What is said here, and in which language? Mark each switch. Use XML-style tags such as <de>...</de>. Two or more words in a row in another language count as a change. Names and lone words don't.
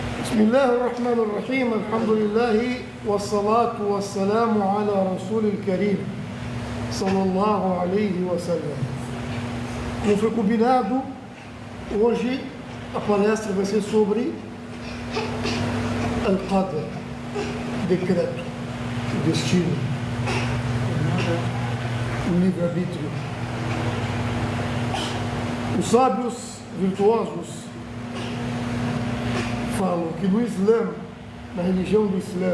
<ar>بسم الله الرحمن الرحيم الحمد لله والصلاة والسلام على رسول الكريم صلى الله عليه وسلم.</ar> <pt>Como foi combinado, hoje a palestra vai ser sobre Al-Qadr, decreto, o destino, o livre-arbítrio. Os sábios virtuosos falam que no Islã, na religião do Islã,</pt>